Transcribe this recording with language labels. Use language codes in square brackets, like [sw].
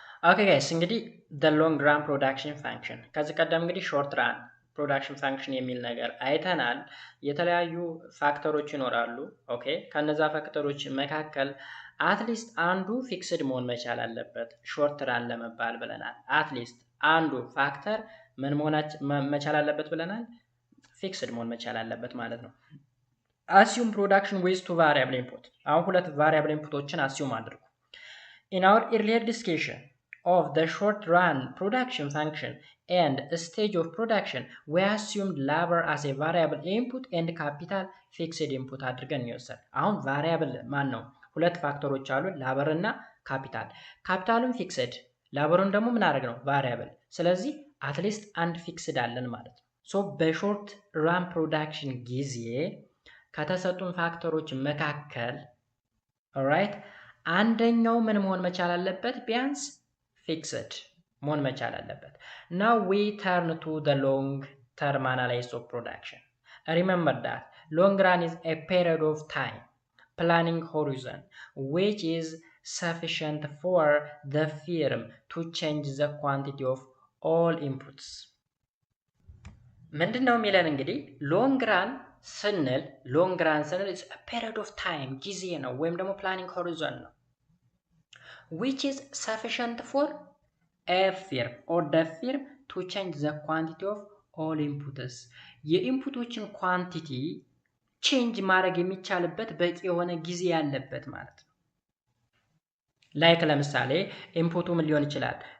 [am] ኦኬ ጋይስ እንግዲህ the long run production function ከዚህ ቀደም እንግዲህ short run production function የሚል ነገር አይተናል። የተለያዩ ፋክተሮች ይኖራሉ። ኦኬ ከነዛ ፋክተሮች መካከል አትሊስት አንዱ ፊክስድ መሆን መቻል አለበት short run ለመባል ብለናል። አትሊስት አንዱ ፋክተር ምን መቻል አለበት ብለናል? ፊክስድ መሆን መቻል አለበት ማለት ነው። [en] assume production with two variable input አሁን ሁለት variable inputዎችን assume አድርጉ። in our earlier discussion of the short run production function and stage of production, we assumed labor as a variable input and capital fixed input [am] አድርገን ይወሰድ። አሁን [en] variable [am] ማን ነው? ሁለት ፋክተሮች አሉ labor እና capital። ካፒታሉን ፊክስድ ላበሩን ደግሞ ምን አደረግ ነው? variable። ስለዚህ አትሊስት አንድ ፊክስድ አለን ማለት ነው። ሶ በሾርት ራን ፕሮዳክሽን ጊዜ ከተሰጡን ፋክተሮች መካከል ኦልራይት አንደኛው ምን መሆን መቻል አለበት? ቢያንስ fixed መሆን መቻል አለበት። [en] Now we turn to the long term analysis of production. Remember that long run is a period of time, planning horizon, which is sufficient for the firm to change the quantity of all inputs. [am] ምንድነው የሚለን እንግዲህ ሎንግ ራን ስንል [en] it's a period of time [am] ጊዜ ነው ወይም ደግሞ planning horizon ነው. [en] Which is sufficient for a firm or the firm to change the quantity of all inputs. [am] የኢንፑቶችን ኳንቲቲ ቼንጅ ማድረግ የሚቻልበት በቂ የሆነ ጊዜ ያለበት ማለት ነው። ላይክ ለምሳሌ ኢንፑቱ ምን ሊሆን ይችላል?